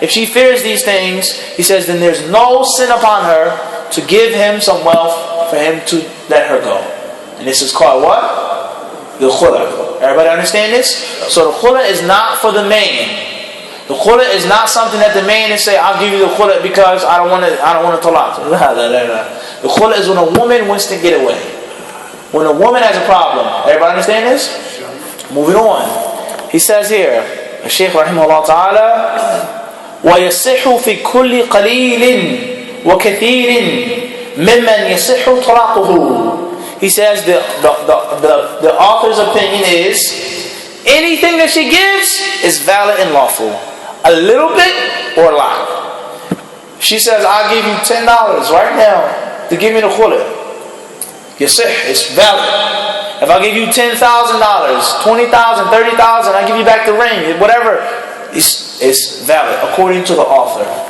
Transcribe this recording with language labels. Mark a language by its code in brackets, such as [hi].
[en] If she fears these things, he says, then there's no sin upon her to give him some wealth for him to let her go. And this is called what? The khula. Everybody understand this? So the khula is not for the man. The khula is not something that the man is say, I'll give you the khula because I don't want to talaq. The khula is when a woman wants to get away. When a woman has a problem. Everybody understand this? Moving on. He says here, the shaykh rahimahullah ta'ala, [ar] وَيَصِحُ فِي كُلِّ قَلِيلٍ وَكَثِيرٍ مِمَّنْ يَصِحُ طَلَاقُهُ. [en] He says the author's opinion is, anything that she gives is valid and lawful. A little bit or a lot. She says, I'll give you $10 right now to give me the khula. Yasih, it's valid. If I give you $10,000, $20,000, $30,000, I give you back the ring, whatever, it's valid according to the author.